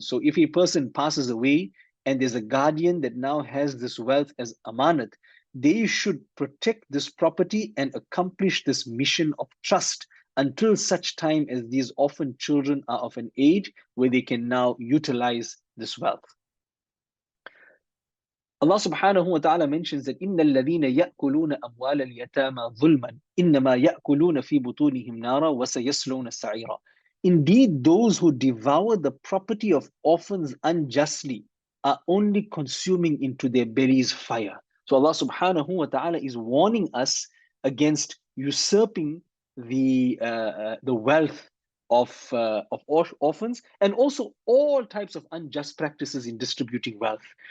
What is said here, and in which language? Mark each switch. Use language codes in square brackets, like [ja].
[en] So if a person passes away and there's a guardian that now has this wealth as amanat, they should protect this property and accomplish this mission of trust until such time as these orphan children are of an age where they can now utilize this wealth. Allah subhanahu wa ta'ala mentions that [ar] إِنَّ الَّذِينَ يَأْكُلُونَ أَمْوَالَ الْيَتَامَى ظُلْمًا إِنَّمَا يَأْكُلُونَ فِي بُطُونِهِمْ نَارًا وَسَيَصْلَوْنَ سَعِيرًا. [en] Indeed, those who devour the property of orphans unjustly are only consuming into their bellies fire. So Allah subhanahu wa ta'ala is warning us against usurping the wealth of orphans, and also all types of unjust practices in distributing wealth.